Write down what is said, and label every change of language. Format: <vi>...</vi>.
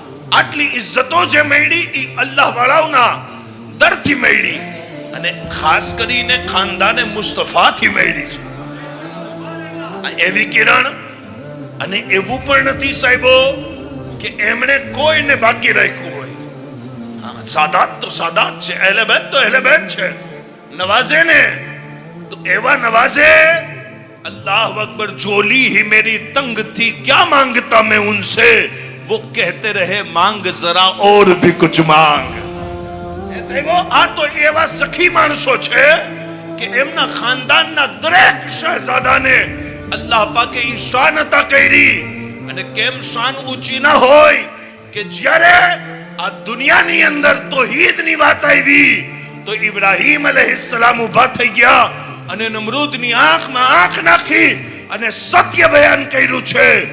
<gu>આટલી ઇજ્જતો જે મળી ઈ અલ્લાહ વાળાઓના દરથી મળી અને ખાસ કરીને ખાનદાને મુસ્તફાથી મળી છે. એવી કિરણ. અને એવું પણ નથી સાહેબો કે એમણે કોઈને બાકી રાખ્યું હોય. સાદાત તો સાદાત છે, અહેલે બેત તો અહેલે બેત છે. નવાઝે ને તો એવા નવાઝે. अल्लाह अकबर.</gu> <hi>झोली ही मेरी तंग थी क्या मांगता मैं उनसे, वो कहते रहे मांग जरा और भी कुछ मांग.</hi> <gu>ऐसे वो आ तो एवा सखी माणસો છે કે એમના ખાનદાનના દરેક શહેજાદાને અલ્લાહ પાકે ઈ શાન અતા કરી. અને કેમ શાન ઊંચી ના હોય કે જ્યારે આ દુનિયાની અંદર તૌહીદની વાત આવી તો ઇબ્રાહીમ અલૈહિસ્સલામ ઊભા થઈ ગયા અને નમરૂદની આંખમાં આંખ નાખી અને સત્ય બયાન કર્યું છે.</gu>